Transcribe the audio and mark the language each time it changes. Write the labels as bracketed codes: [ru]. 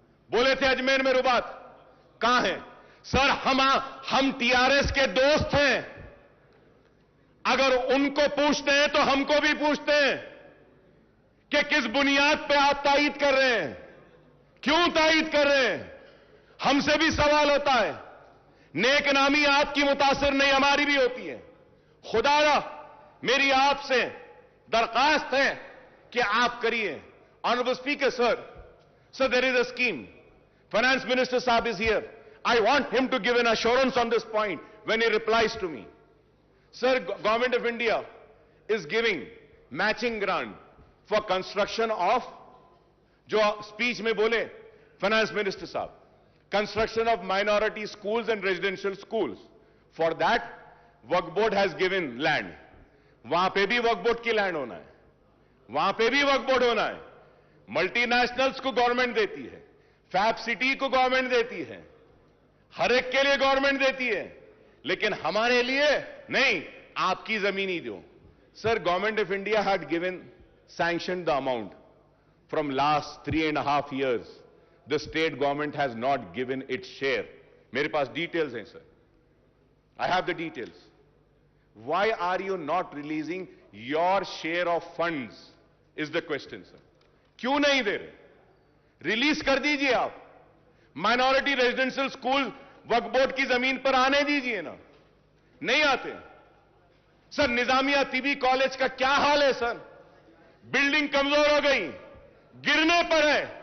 [hi] बोले थे अजमेर में रुबात, कहां है? सर, हम टीआरएस के दोस्त हैं, अगर उनको पूछते हैं तो हमको भी पूछते हैं कि किस बुनियाद पे आप तायीद कर रहे हैं, क्यों तायीद कर रहे हैं? हमसे भी सवाल होता है। नेक नामी आपकी मुतासिर नहीं, हमारी भी होती है। खुदारा, मेरी आपसे दरखास्त है कि आप करिए। [en] Honorable Speaker, sir, there is a scheme. Finance Minister Saab is here. I want him to give an assurance on this point when he replies to me. Sir, Government of India is giving matching grant for construction of, [hi] jo speech mein bole, [en] Finance Minister Saab, construction of minority schools and residential schools. For that, Waqf Board has given land. [hi] वहां पे भी वक्फ board की land होना है, वहां पे भी वक्फ board होना है. मल्टीनेशनल्स को गवर्नमेंट देती है, फैब सिटी को गवर्नमेंट देती है, हर एक के लिए गवर्नमेंट देती है, लेकिन हमारे लिए नहीं. आपकी जमीन ही दो. [en] Sir, government of India had given sanction the amount. From last 3.5 years the state government has not given its share. [hi] मेरे पास डिटेल्स हैं sir, [en] I have the details. Why are you not releasing your share of funds is the question, sir. [hi] क्यों नहीं दे रहे? Release कर दीजिए आप. Minority residential school वक्फ board की जमीन पर आने दीजिए ना. नहीं आते. सर, निजामिया तिबी कॉलेज का क्या हाल है सर? बिल्डिंग कमजोर हो गई, गिरने पर है.